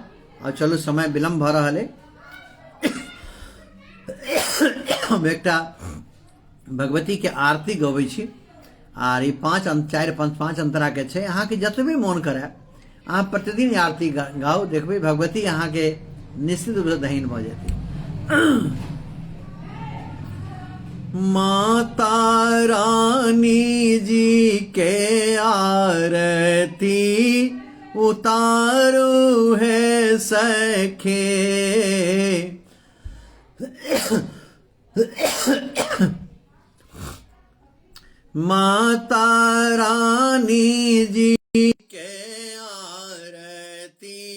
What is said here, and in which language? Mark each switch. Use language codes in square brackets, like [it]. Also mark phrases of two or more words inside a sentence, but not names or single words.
[mai] और चलू समय विलम्ब भ रहा है, हम एकटा भगवती के आरती गबै छी आर ई 5 अंतरा के छै। अहाँ के जतबे मोन करे अहाँ प्रतिदिन आरती गाओ, देखबै भगवती अहाँ के निश्चित रूप से दहीन भ जेती। माता रानी जी के आरती उतारो है सखे, माता रानी जी के आरती